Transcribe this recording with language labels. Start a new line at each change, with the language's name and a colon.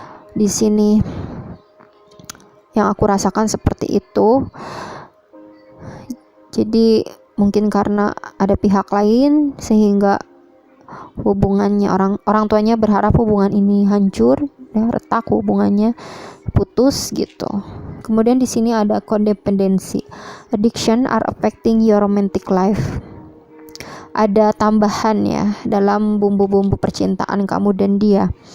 Indonesian: Di sini yang aku rasakan seperti itu. Jadi mungkin karena ada pihak lain sehingga hubungannya orang tuanya berharap hubungan ini hancur ya, retak hubungannya, putus gitu. Kemudian di sini ada codependency.
English: Addiction are affecting your romantic life.
Indonesian: Ada tambahan ya dalam bumbu-bumbu percintaan kamu dan dia.